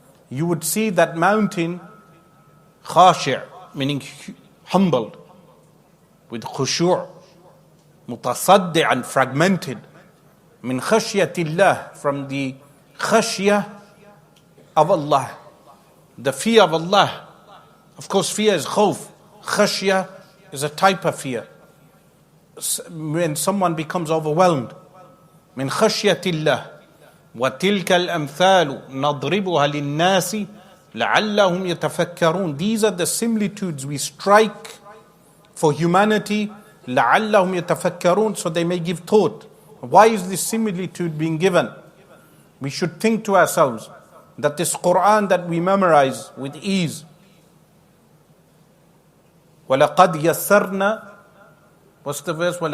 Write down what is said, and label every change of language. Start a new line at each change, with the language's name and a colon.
English: you would see that mountain خاشع, meaning humbled, with khushu', متصدعا, fragmented,
Arabic: من خشية الله,
English: from the khashya of Allah, the fear of Allah. Of course, fear is khawf. Khashya is a type of fear. When someone becomes overwhelmed.
Arabic: من خشية الله. وتلك الأمثال نضربها للناس لعلهم يتفكرون.
English: These are the similitudes we strike for humanity,
Arabic: لعلهم يتفكرون,
English: so they may give thought. Why is this similitude being given? We should think to ourselves that this Qur'an that we memorize with ease,
Arabic: وَلَقَدْ يَسَّرْنَا,
English: what's the verse?